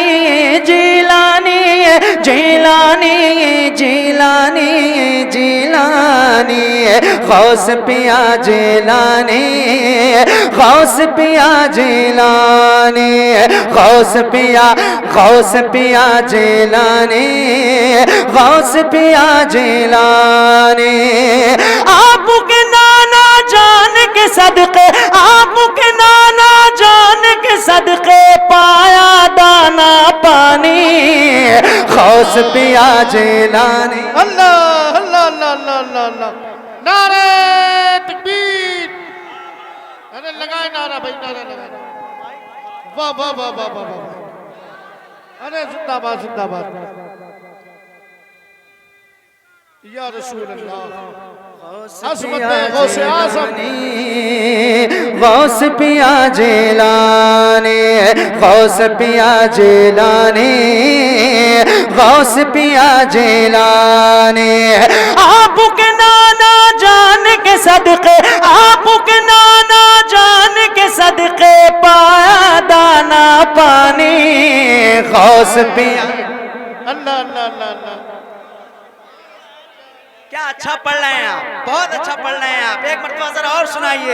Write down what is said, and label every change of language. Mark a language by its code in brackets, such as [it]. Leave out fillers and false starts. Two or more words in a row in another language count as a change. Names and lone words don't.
[hi] जिलानी जिलानी जिलानी जिलानी, गौस पिया जिलानी, गौस पिया जिलानी, गौस पिया, गौस पिया जिलानी, गौस पिया जिलानी। आपके नाना जान के सदके, आपके नाना जान के सदके पाया दाना पानी, गौस पिया जिलानी। अल्लाह अल्लाह अल्लाह अल्लाह अल्लाह अल्लाह। नारे तकबीर, अरे लगाए नारा भाई, नारा लगाए। वाह वाह वाह वाह वाह वाह, अरे जिंदाबाद जिंदाबाद [ar] يا رسول الله. [hi] गौस आज़म, गौस पिया जिलानी, गौस पिया जिलानी, गौस पिया जिलानी। आपके नाना जान के सदके, आपके नाना जान के सदके पाया दाना पानी, गौस पिया। अल्लाह अल्लाह अल्लाह अल्लाह। क्या अच्छा पढ़ रहे हैं आप, बहुत अच्छा पढ़ रहे हैं आप, एक मरतबा जरा और सुनाइए।